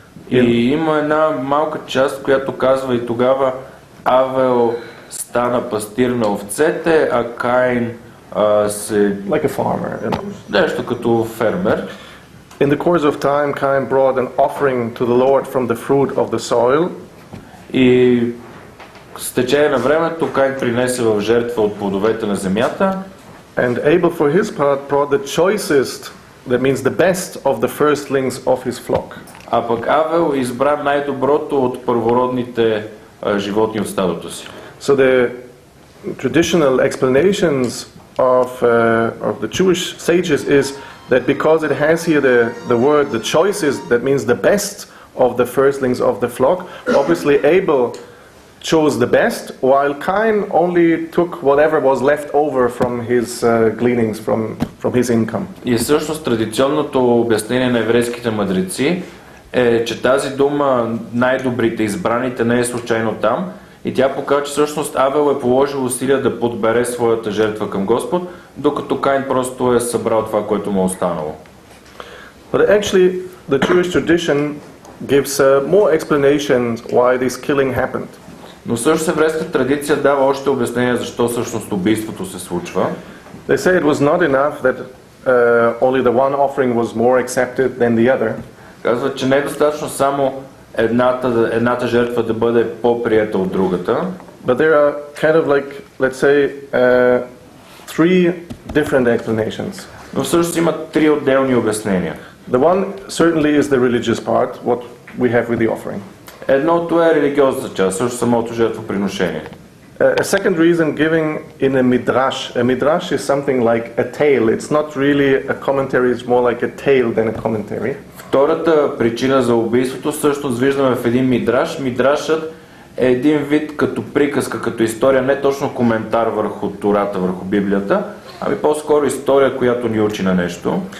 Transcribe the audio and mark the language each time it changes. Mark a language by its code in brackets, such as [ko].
[bg] И има една малка част, която казва: и тогава Авел стана пастир на овцете, а Каин се... [en] Like a farmer, you know. [bg] Нещо като фермер. [en] In the course of time, Cain brought an offering to the Lord from the fruit of the soil. [bg] И с течение на времето Каин принесе в жертва от плодовете на земята. [en] And Abel for his part brought the choicest, that means the best of the firstlings of his flock. [bg] А пък Авел избра най-доброто от първородните животни от стадото си. [en] So the traditional explanations of the Jewish sages is that because it has here the word the choicest, that means the best of the firstlings of the flock, obviously Abel chose the best, while Cain only took whatever was left over from his gleanings, from his income. [bg] И всъщност традиционното обяснение на еврейските мъдреци е, че тази дума най-добрите, избраните, не е случайно там, и тя показва, че всъщност Авел е положил усилия да подбере своята жертва към Господ, докато Каин просто е събрал това, което му е останало. [en] But actually, the Jewish tradition gives more explanations why this killing happened. [bg] Но също еврейската традиция дава още обяснение защо всъщност убийството се случва. [en] They say it was not enough that only the one offering was more accepted than the other. [bg] Казват, че не е достатъчно само едната жертва да бъде по-приета от другата. [en] But there are kind of like, let's say, three different explanations. [bg] Но всъщност има три отделни обяснения. [en] The one certainly is the religious part, what we have with the offering. [bg] Едното е религиозната част, също самото жертвоприношение. [en] A second reason giving in a midrash. A midrash is something like a tale. It's not really a commentary, it's more like a tale than a commentary. [bg] Втората причина за убийството всъщност виждаме в един мидраш. Мидрашът е един вид като приказка, като история, не точно коментар върху Тората, върху Библията, ами по-скоро история, която ни учи на нещо.